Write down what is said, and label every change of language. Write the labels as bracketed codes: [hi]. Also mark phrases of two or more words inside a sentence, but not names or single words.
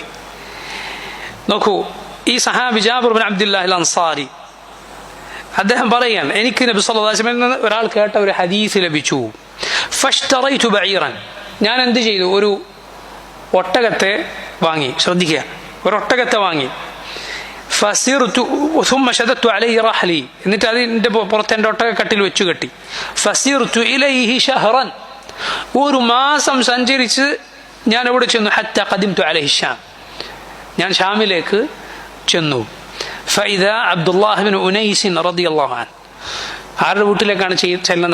[ml] നോക്കൂ, ഈ സഹാബി ജാബിർ ബിൻ അബ്ദുല്ലാഹ് അൽ അൻസാരി അദ്ദേഹം പറയുകയാണ്, എനിക്ക് നബി [ar] صلى الله عليه وسلم [ml] നിന്ന് ഒരാൾ കേട്ട ഒരു ഹദീസ് ലഭിച്ചു. [ar] فاشتريت بعيرا, [ml] ഞാൻ എന്ത് ചെയ്തു, ഒരു ഒട്ടകത്തെ വാങ്ങി. ശ്രദ്ധിക്കുക, ഒരു ഒട്ടകത്തെ വാങ്ങി. [ar] فسرت ثم شددت عليه رحلي, [ml] എന്നിട്ട് അതിന്റെ പുറത്ത് എൻ്റെ ഒട്ടകക്കട്ടിൽ വെച്ചു കെട്ടി. [ar] فسرت إليه شهرا, [ml] ഒരു മാസം സഞ്ചരിച്ച് ഞാൻ എവിടെ ചെന്നു. [ar] حتى قدمت عليه شام, [ml] ഞാൻ ഷാമിലേക്ക് ചെന്നു. [ar] فإذا عبد الله بن أنيس رضي الله عنه, [ml] ആരുടെ വീട്ടിലേക്കാണ് ചെല്ലുന്നത്?